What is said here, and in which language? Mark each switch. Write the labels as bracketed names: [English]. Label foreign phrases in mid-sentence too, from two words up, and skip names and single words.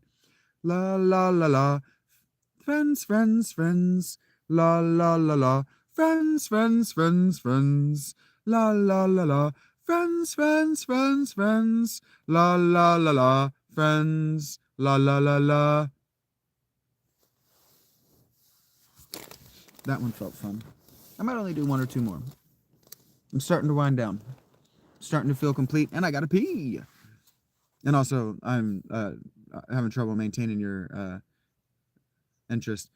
[English] La la la la. Friends, friends, friends. La la la la. Friends, friends, friends, friends. La la la la. Friends, friends, friends, friends. La la la la. Friends. La la la la. That one felt fun. I might only do one or two more. I'm starting to wind down. Starting to feel complete, and I gotta pee. And also, I'm having trouble maintaining your interest.